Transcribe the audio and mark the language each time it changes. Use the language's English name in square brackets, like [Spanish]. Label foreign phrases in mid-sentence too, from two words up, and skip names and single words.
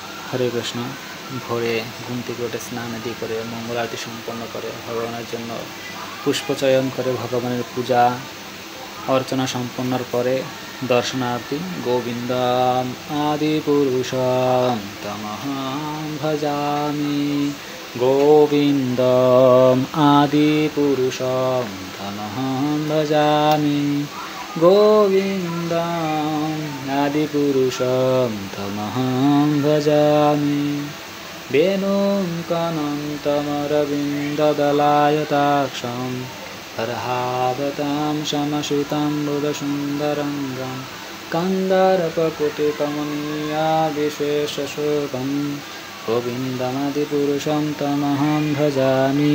[Bangla] হরে কৃষ্ণ। ভোরে ঘুম থেকে উঠে স্নান আদি করে মঙ্গল আরতি সম্পন্ন করে ভগবানের জন্য পুষ্পচয়ন করে ভগবানের পূজা অর্চনা সম্পন্নর পরে দর্শনার্থী [Sanskrit] গোবিন্দম আদি পুরুষম তমহং ভজামি, গোবিন্দম আদি পুরুষম তমহং ভজামি, গোবিন্দম আদি পুরুষম তমহং ভজামি। বেনুং কনন্তমরবিন্দদলায়তাক্ষং হরহাবতাং সমশ্রিতাং বুধসুন্দরঙ্গং কন্দর্পকুটিকমনীয়া বিশেষশোভং, গোবিন্দমাদিপুরুষং তমহং ভজামি।